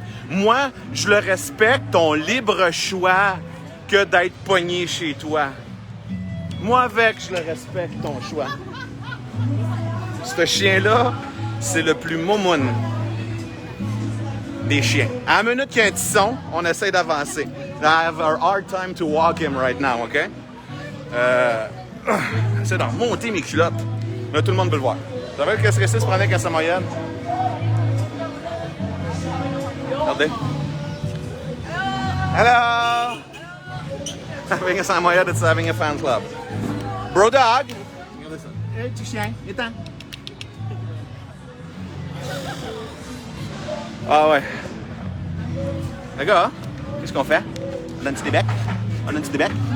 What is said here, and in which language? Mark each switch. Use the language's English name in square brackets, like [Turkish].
[French] Moi, je le respecte, ton libre choix que d'être pogné chez toi. Moi, avec, je le respecte, ton choix. Ce chien-là, c'est le plus momoun. des chiens. À la minute qu'il y a un petit son, on essaie d'avancer. [English] I have a hard time to walk him right now, OK? [French] J'essaie d'en remonter mes culottes. Là, tout le monde peut le voir. Vous savez qu'est-ce que c'est se prendre avec un samoyed? Regardez. [English] Hello! Having a samoyed, it's having a fan club. Bro dog! [French] Regardez ça. Hey, petit chien, viens-t'en. Ah ouais. Les gars, qu'est-ce qu'on fait? On a un petit débec? On a un petit débec?